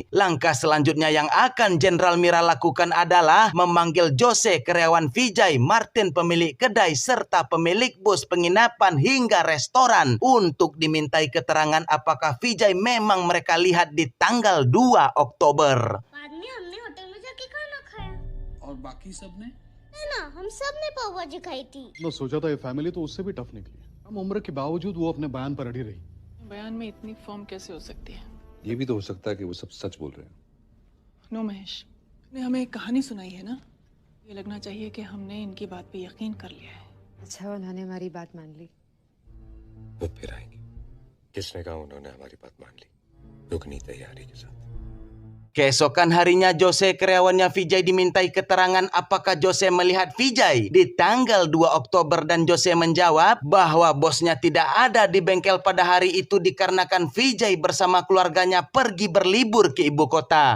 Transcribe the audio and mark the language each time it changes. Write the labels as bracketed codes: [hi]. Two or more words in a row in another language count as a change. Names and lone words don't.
[id] Langkah selanjutnya yang akan Jenderal Mira lakukan adalah memanggil Jose, karyawan Vijay, Martin, pemilik kedai, serta pemilik bus penginapan hingga restoran untuk dimintai keterangan apakah Vijay memang mereka lihat di tanggal 2 Oktober. [hi] बाद में हमने होटल में जाके खाना खाया। और बाकी सब ने? ना, हम सब ने पाव भाजी खाई थी। मैं सोचा था ये फैमिली तो उससे भी टफ निकली। कम उम्र के बावजूद वो अपने बयान पर अड़ी रही। बयान में इतनी फर्म कैसे हो सकती है? ये भी तो हो सकता है कि वो सब सच बोल रहे हैं। नो महेश, ने हमें एक कहानी सुनाई है ना, ये लगना चाहिए कि हमने इनकी बात पे यकीन कर लिया है। अच्छा, उन्होंने हमारी बात मान ली। वो फिर आएंगे। किसने कहा उन्होंने हमारी बात मान ली? रुकनी तैयारी के साथ। [id] Keesokan harinya Jose, karyawannya Vijay, dimintai keterangan apakah Jose melihat Vijay di tanggal 2 Oktober dan Jose menjawab bahwa bosnya tidak ada di bengkel pada hari itu dikarenakan Vijay bersama keluarganya pergi berlibur ke ibu kota.